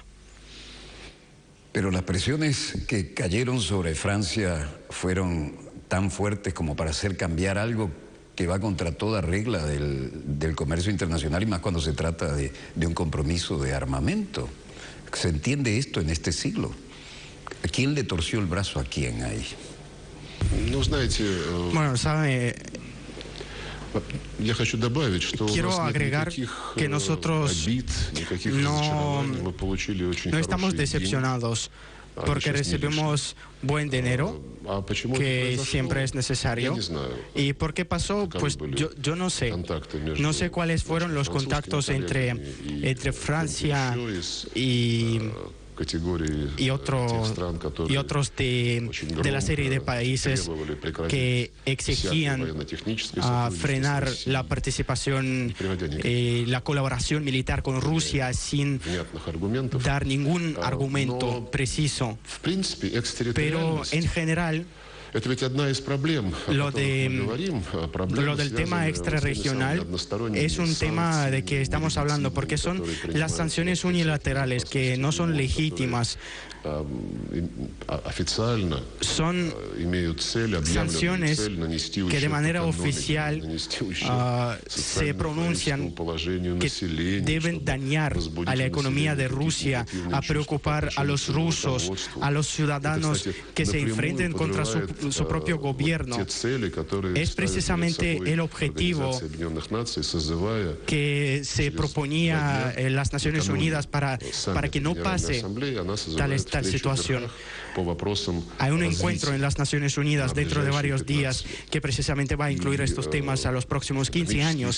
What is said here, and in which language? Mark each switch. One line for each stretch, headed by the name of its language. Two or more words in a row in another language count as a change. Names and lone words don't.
Spanish: Pero las presiones que cayeron sobre Francia fueron tan fuertes como para hacer cambiar algo que va contra toda regla del comercio internacional, y más cuando se trata de un compromiso de armamento. ¿Se entiende esto en este siglo? ¿A quién le torció el brazo a quién ahí? Bueno, sabe,
Russian: Я хочу добавить, что
Spanish: Quiero
Russian: у нас нет
Spanish: agregar
Russian: никаких
Spanish: que nosotros
Russian: обид, никаких
Spanish: no,
Russian: разочарований. Мы получили очень
Spanish: no estamos
Russian: хорошие деньги.
Spanish: decepcionados porque recibimos buen dinero
Russian: А почему это
Spanish: que
Russian: произошло?
Spanish: siempre es
Russian: Я
Spanish: necesario.
Russian: не знаю.
Spanish: ¿Y por qué pasó?
Russian: Каковы
Spanish: Pues
Russian: были
Spanish: yo no sé.
Russian: контакты между
Spanish: No sé cuáles fueron los
Russian: нашими
Spanish: contactos
Russian: французскими
Spanish: entre
Russian: коллегами и
Spanish: Francia
Russian: кто-нибудь еще из,
Spanish: y
Russian: категории
Spanish: y,
Russian: тех стран,
Spanish: y
Russian: которые
Spanish: otros de la serie de países
Russian: требовали прекратить
Spanish: que
Russian: всякое
Spanish: exigían
Russian: военно-техническое сотрудничество
Spanish: frenar
Russian: с Россией,
Spanish: la participación,
Russian: приводя никаких
Spanish: la colaboración militar con Rusia sin
Russian: внятных аргументов.
Spanish: dar ningún
Russian: но
Spanish: argumento preciso.
Russian: В принципе,
Spanish: Pero
Russian: экстерриториальность
Spanish: en general,
Russian: это ведь одна из проблем, о
Spanish: lo,
Russian: которых мы говорим,
Spanish: lo del tema extrarregional es un tema de que estamos hablando, porque son las sanciones unilaterales que no son legítimas.
Russian: официально
Spanish: Son
Russian: имеют цель, объявленную
Spanish: sanciones
Russian: цель нанести ущерб
Spanish: que de manera
Russian: экономике,
Spanish: oficial
Russian: нанести ущерб
Spanish: se pronuncian
Russian: положению
Spanish: que
Russian: населения,
Spanish: deben
Russian: чтобы
Spanish: dañar
Russian: возбудить
Spanish: a la
Russian: у
Spanish: economía de
Russian: населения
Spanish: Rusia,
Russian: какие-то негативные
Spanish: a
Russian: чувства
Spanish: preocupar
Russian: по
Spanish: a los
Russian: отношению к
Spanish: rusos,
Russian: руководству.
Spanish: a los ciudadanos
Russian: Это, кстати,
Spanish: que se
Russian: напрямую
Spanish: enfrenten contra
Russian: подрывает,
Spanish: su propio gobierno.
Russian: те цели, которые
Spanish: Es
Russian: ставит перед
Spanish: precisamente
Russian: собой
Spanish: el objetivo
Russian: Организация Объединенных Наций, созывая
Spanish: que se proponía en las Naciones Unidas para que no pase tal situación. Hay un encuentro en las Naciones Unidas dentro de varios días que precisamente va a incluir estos temas a los próximos 15 años.